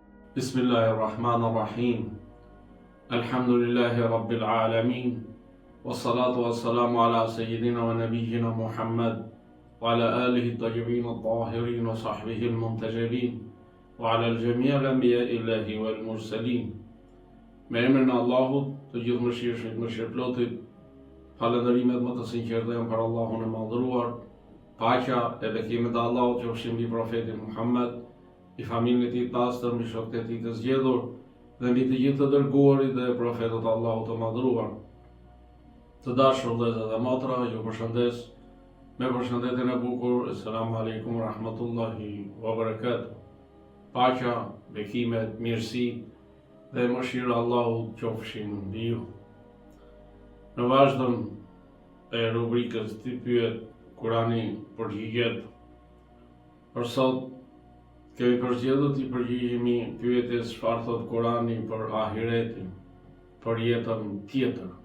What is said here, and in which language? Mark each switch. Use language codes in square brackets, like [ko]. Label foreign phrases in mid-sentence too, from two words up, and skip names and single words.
[ar] بسم الله الرحمن الرحيم. الحمد لله رب العالمين. والصلاة والسلام على سيدنا ونبينا محمد وعلى آله الطيبين الطاهرين وصحبه المنتجبين وعلى الجميع الأنبياء الله والمرسلين. [sq] Me emrin e Allahut, të gjithë mëshirshmit, mëshirëplotit, falënderimet më të sinqerta janë për Allahun e madhëruar. Paqja e bekimet e Allahut qofshin mbi profetin Muhammed, i familjen e tij të pastër, mbi shokët e tij të zgjedhur dhe mbi të gjithë të dërguarit dhe profetët e Allahut të madhëruar. Të dashur vëllezër dhe motra, ju përshëndes me përshëndetjen e bukur. [ar] السلام عليكم رحمة الله وبركاته. [sq] Paqja, bekimet, mirësi dhe mëshira e Allahut qofshin mbi ju. Në vazhdim e rubrikës Ti pyet, Kurani përgjigjet. Për sot kemi përzgjedhur të përgjigjemi pyetjes çfarë thot Kurani për ahiretin, për jetën tjetër.